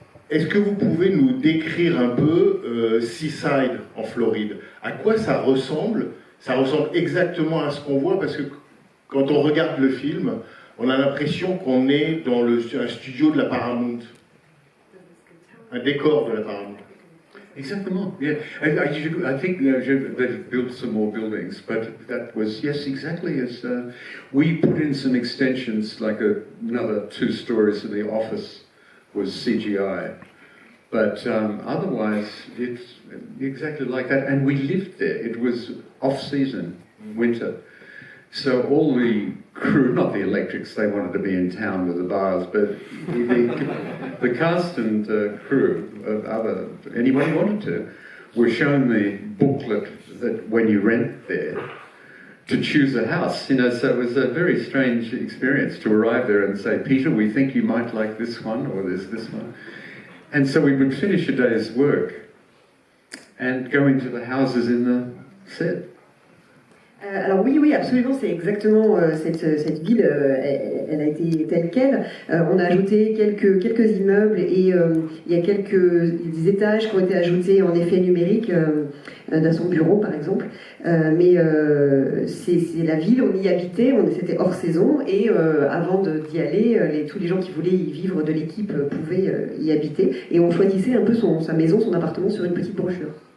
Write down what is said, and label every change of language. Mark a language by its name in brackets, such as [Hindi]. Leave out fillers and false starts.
[French] Est-ce que vous pouvez nous décrire un peu Seaside en Floride? À quoi ça ressemble? Ça ressemble exactement à ce qu'on voit, parce que quand on regarde le film, on a l'impression qu'on est dans un studio de la Paramount, un décor de la Paramount. Exactement, yeah. [English] I think they've built some more buildings, but that was, yes, exactly as we put in some extensions, like another 2 stories of the office was CGI, but otherwise it's exactly like that. And we lived there. It was off-season, winter, so all the crew, not the electrics, they wanted to be in town with the bars, but the cast and crew of anybody wanted to, were shown the booklet that when you rent there, to choose a house, you know, so it was a very strange experience to arrive there and say, Peter, we think you might like this one, or there's this one. And so we would finish a day's work and go into the houses in the set. [French] Alors oui, absolument, c'est exactement cette ville, elle a été telle qu'elle. On a ajouté quelques immeubles et il y a des étages qui ont été ajoutés en effet numérique dans son bureau par exemple. Mais c'est la ville, on y habitait, c'était hors saison et avant d'y aller, tous les gens qui voulaient y vivre de l'équipe pouvaient y habiter et on choisissait un peu sa maison, son appartement sur une petite brochure.